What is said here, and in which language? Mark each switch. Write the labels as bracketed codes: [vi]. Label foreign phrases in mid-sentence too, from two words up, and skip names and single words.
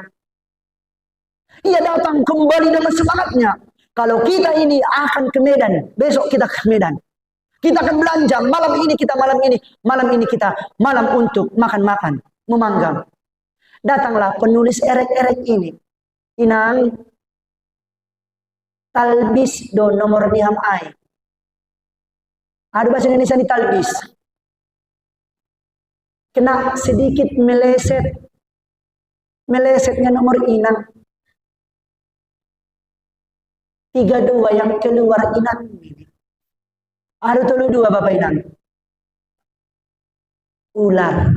[id] Ia datang kembali dengan semangatnya. Kalau kita ini akan ke Medan, besok kita ke Medan. Kita akan belanja, malam ini kita malam untuk makan-makan, memanggang. Datanglah penulis erek-erek ini. [bts] Inang, talbis do nomor diham ai. [id] Ada bahasa Indonesia ini talbis. Kena sedikit melesetnya nomor Inang. 32 yang keluar Inang. Ada 32 Bapak Inang. Ular.